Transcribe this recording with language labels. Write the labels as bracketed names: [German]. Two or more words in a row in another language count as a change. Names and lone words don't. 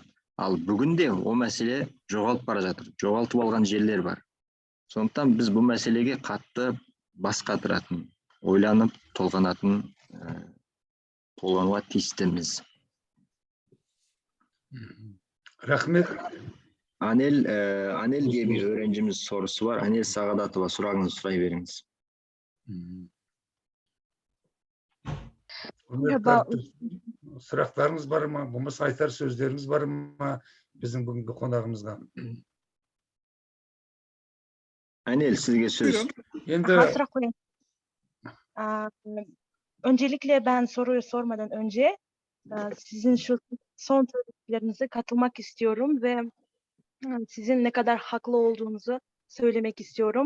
[Kazakh] Ал бүгінде о мәселе жоғалып бара жатыр. Жоғалтып алған жерлер бар. Сондықтан біз бұл мәселеге қатты бас қатыратын, ойланып, толғануға тиістіміз. Рахмет. [Turkish] Анелге bir öğrencimiz sorusu var. Anel Sağadatova, [Kazakh] сұрағыңызды сұрай беріңіз. Сұрақтарыңыз бар ма? Болмаса айтар сөздеріңіз бар ма біздің бүгінгі қонағымызға? Anel, sizge söz. [Turkish] Sıra koyayım. Öncelikle ben soruyu sormadan önce sizin şu son söylediklerinize katılmak istiyorum ve sizin ne kadar haklı olduğunuzu söylemek istiyorum.